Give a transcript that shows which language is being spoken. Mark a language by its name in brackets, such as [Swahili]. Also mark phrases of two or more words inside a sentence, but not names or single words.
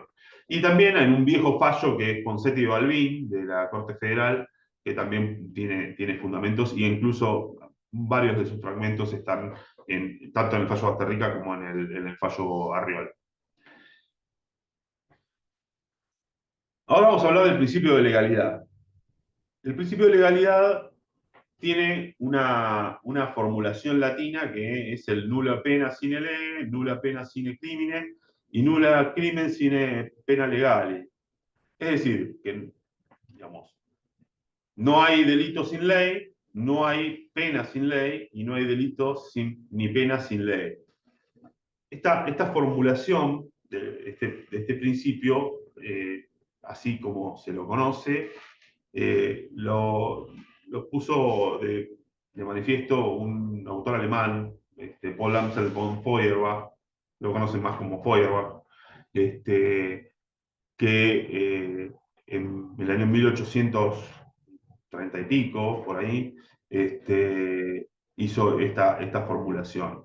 [Spanish] Y también en un viejo fallo que es Ponseti y Balbín, de la Corte Federal, que también tiene fundamentos, e incluso varios de sus fragmentos están tanto en el fallo Basterrica como en el fallo Arriola. Ahora vamos a hablar del principio de legalidad. El principio de legalidad tiene una formulación latina que es el [Latin] nulla pena sine lege, nulla pena sine crimine [Spanish] y [Latin] nulla crimen sine pena legale. [Spanish] Es decir, que, digamos, no hay delito sin ley, no hay pena sin ley y no hay delito ni pena sin ley. Esta formulación de este principio, así como se lo conoce, lo puso de manifiesto un autor alemán, Paul Amsel von Feuerbach, lo conocen más como Feuerbach, que en el año 1830 y pico, por ahí, hizo esta formulación.